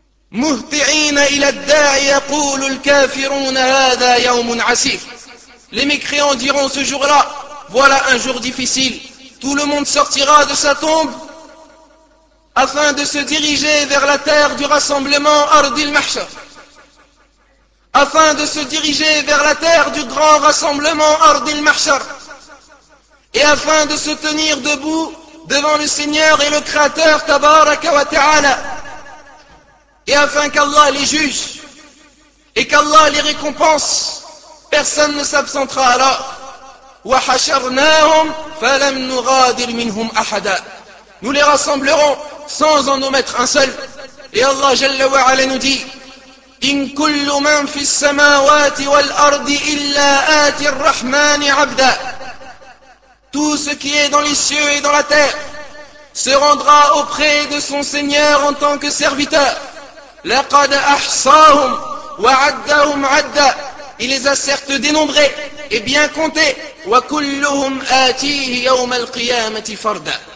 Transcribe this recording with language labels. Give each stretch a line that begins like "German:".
Arabic: مهتعين إلى الداعي يقول الكافرون هذا يوم عسير.
French: Les mécréants diront ce jour-là, voilà un jour difficile. Tout le monde sortira de sa tombe afin de se diriger vers la terre du rassemblement Ardil Mahshar. Afin de se diriger vers la terre du grand rassemblement Ardil Mahshar. Et afin de se tenir debout devant le Seigneur et le Créateur Tabaraka wa Ta'ala. Et afin qu'Allah les juge et qu'Allah les récompense, personne ne s'absentera alors.
Arabic: وَحَشَرْنَاهُمْ فَلَمْ نُغَادِرْ مِنْهُمْ أَحَدًا.
French: Nous les rassemblerons sans en omettre un seul. Et Allah Jalla wa Ala nous dit,
Arabic: إِنْ كُلُّ مَنْ فِي السَّمَاوَاتِ وَالْأَرْضِ إِلَّا آتِ الرَّحْمَانِ عَبْدًا.
French: Tout ce qui est dans les cieux et dans la terre se rendra auprès de son Seigneur en tant que serviteur.
Arabic: لَقَدْ أَحْصَاهُمْ وَعَدَّهُمْ عَدَّا.
French: Il les a certes dénombrés et bien comptés.
Arabic: وَكُلُّهُمْ آتِيهِ يَوْمَ الْقِيَامَةِ فَرْدًا.